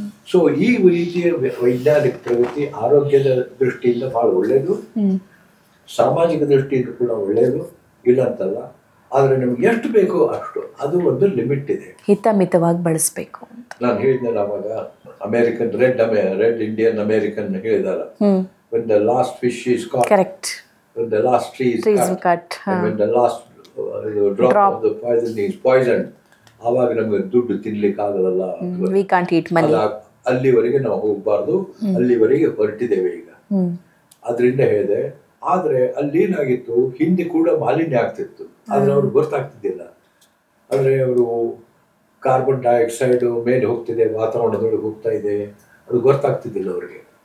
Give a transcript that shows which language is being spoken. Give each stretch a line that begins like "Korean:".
Kannada: So ಈ ರೀತಿಯ ವೈಜ್ಞಾನಿಕ ಪ್ರಗತಿ ಆರೋಗ್ಯದ ದೃಷ್ಟಿಯಿಂದ ಬಹಳ ಒಳ್ಳೆಯದು, ಸಾಮಾಜಿಕ ದೃಷ್ಟಿಯಿಂದ ಕೂಡ ಒಳ್ಳೆಯದು, ಇಲ್ಲ ಅಂತಲ್ಲ. ಆದರೆ ನಮ್ಗೆ ಎಷ್ಟು ಬೇಕೋ ಅಷ್ಟು, ಅದು ಒಂದು ಲಿಮಿಟ್ ಇದೆ, ಹಿತಮಿತವಾಗಿ ಬಳಸಬೇಕು. ನಾನು ಹೇಳಿದ್ನಲ್ಲ ಅವಾಗ, American red Indian American ಹೇಳಿದಾರ,
English: when the last fish is caught, correct, when the last tree is cut, when the last drop of the poison is poisoned,
Kannada: ಆವಾಗ ನಮಗೆ ದುಡ್ಡು ತಿನ್ಲಿಕ್ಕೆ ಆಗಲ್ಲ,
English: we can't eat money.
Kannada: ಅಲ್ಲಿವರೆಗೆ ನಾವು ಹೋಗಬಾರ್ದು, ಅಲ್ಲಿವರೆಗೆ ಹೊರಟಿದ್ದೇವೆ ಈಗ. ಅದರಿಂದ ಹೇಳಿದೆ. ಆದರೆ ಅಲ್ಲೇನಾಗಿತ್ತು, ಹಿಂದೆ ಕೂಡ ಮಾಲಿನ್ಯ ಆಗ್ತಿತ್ತು, ಆದ್ರೆ ಅವ್ರಿಗೆ ಗೊತ್ತಾಗ್ತಿದ್ದಿಲ್ಲ. ಅಂದರೆ ಅವರು ಕಾರ್ಬನ್ ಡೈಆಕ್ಸೈಡ್ ಮೇಲೆ ಹೋಗ್ತಿದೆ, ವಾತಾವರಣದೊಳಗೆ ಹೋಗ್ತಾ ಇದೆ, ಅದು ಗೊತ್ತಾಗ್ತಿದ್ದಿಲ್ಲ ಅವರಿಗೆ.